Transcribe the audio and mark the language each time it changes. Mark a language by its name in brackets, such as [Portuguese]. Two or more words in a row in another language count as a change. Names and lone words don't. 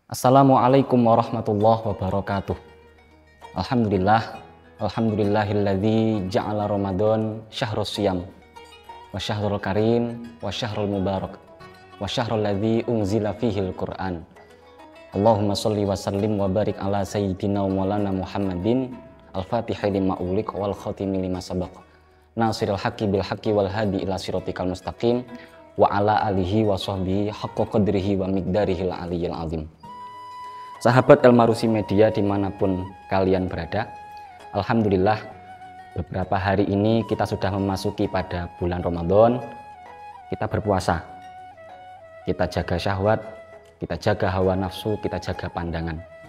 [Arabic] السلام عليكم ورحمة الله وبركاته. الحمد لله الذي جعل رمضان شهر الصيام وشهر الكريم وشهر المبارك وشهر الذي أنزل فيه القرآن. اللهم صل وسلم وبارك على سيدنا ومولانا محمد الفاتح لما أغلق والخاتم لما سبق. ناصر الحق بالحق والهادي إلى صراطك المستقيم وعلى آله وصحبه حق قدره ومقداره العلي العظيم. [Indonesian] Sahabat Elmarusi Media dimanapun kalian berada, alhamdulillah beberapa hari ini kita sudah memasuki pada bulan Ramadan. Kita berpuasa, kita jaga syahwat, kita jaga hawa nafsu, kita jaga pandangan.